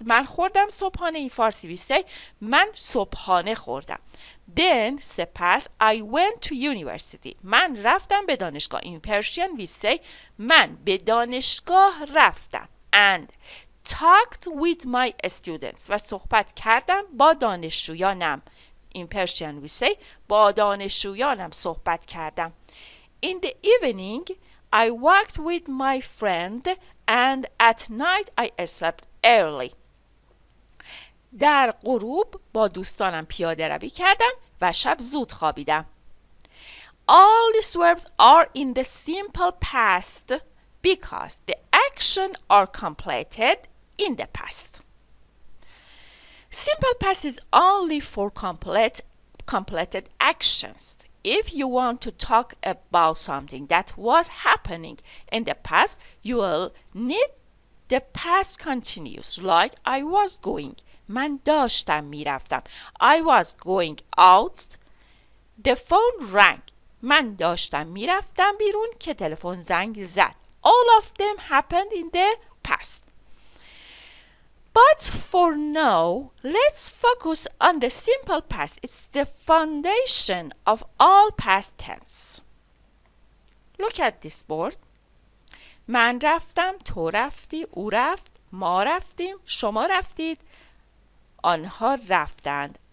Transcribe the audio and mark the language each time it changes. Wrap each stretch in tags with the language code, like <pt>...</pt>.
<fa>من خوردم صبحانه.</fa> <en>In</en> <fa>فارسی</fa> <en>we say</en> <fa>من صبحانه خوردم.</fa> <en>Then سپس I went to university.</en> <fa>من رفتم به دانشگاه.</fa> <en>In Persian we say</en> <fa>من به دانشگاه رفتم.</fa> <en>And talked with my students.</en> <fa>و صحبت کردم با دانشجویانم.</fa> <en>In Persian we say</en> <fa>با دانشجویانم صحبت کردم.</fa> <en>In the evening I walked with my friend and at night I slept early.</en> <fa>در غروب با دوستانم پیاده روی کردم و شب زود خوابیدم.</fa> <en>all these verbs are in the simple past because the action are completed in the past. Simple past is only for completed actions. If you want to talk about something that was happening in the past, you will need the past continuous. Like I was going.</en> <fa>من داشتم میرفتم.</fa> <en>I was going out. The phone rang.</en> <fa>من داشتم میرفتم بیرون که تلفن زنگ زد.</fa> <en>All of them happened in the past. But for now, let's focus on the simple past. It's the foundation of all past tense. Look at this board.</en> <fa>من رفتم، تو رفتی، او رفت، ما رفتیم، شما رفتید، آنها رفتند.</fa>